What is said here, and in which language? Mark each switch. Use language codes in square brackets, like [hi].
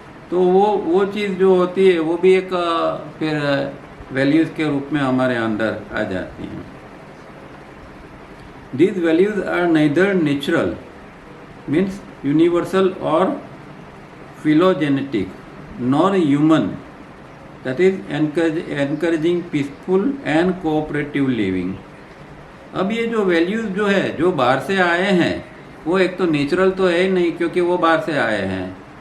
[hi] तो वो चीज़ जो होती है वो भी एक फिर वैल्यूज़ के रूप में हमारे अंदर आ जाती हैं। [en] These values are neither natural means universal or phylogenetic nor human, that is encouraging peaceful and cooperative living। [hi] अब ये जो वैल्यूज़ जो है जो बाहर से आए हैं वो एक तो नेचुरल तो है ही नहीं क्योंकि वो बाहर से आए हैं।